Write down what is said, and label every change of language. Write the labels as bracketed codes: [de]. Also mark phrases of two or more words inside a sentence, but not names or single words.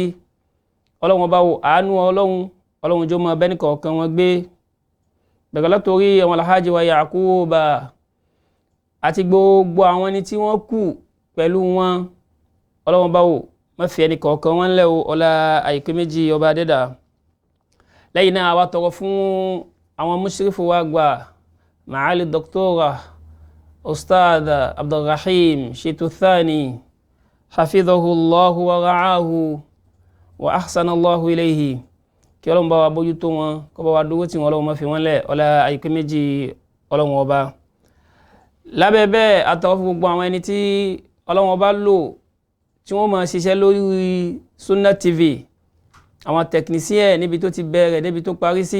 [yo] Ọlọ́run bá wò àánú Ọlọ́run jọ mọ́ bẹ́ẹ̀ nìkọ̀ọ̀kan wọn gbé, bẹ̀rẹ̀ látòrí àwọn Alhaji wa Yakuba àti gbogbo àwọn ẹni tí wọ́n kù pẹ̀lú wọn. Ọlọ́run bá wò má fi ẹnìkọ̀ọ̀kan wọn lẹ́ o, ọlá àìpé méjì ọba dẹ́dà. Lẹ́yìn náà a wá tọrọ fún àwọn mushrifu wa gbà, Maali Dr. [ar] Ustad Abdulrahim Shitu Thani, حفظه الله ورعاه وأحسن الله إليه. [yo] Kí Ọlọ́run bá wa bójú tó wọn, kó bá wa dúró tí wọn, Ọlọ́run má fi wọn lẹ̀, ọlá àìpé méjì Ọlọ́run ọba. Lábẹ́ bẹ́ẹ̀ a tọrọ fún gbogbo àwọn ẹni tí Ọlọ́run ọba lò tí wọ́n máa ṣiṣẹ́ lórí Sunna TV, àwọn technician níbi tó ti bẹ̀rẹ̀ níbi tó parí sí.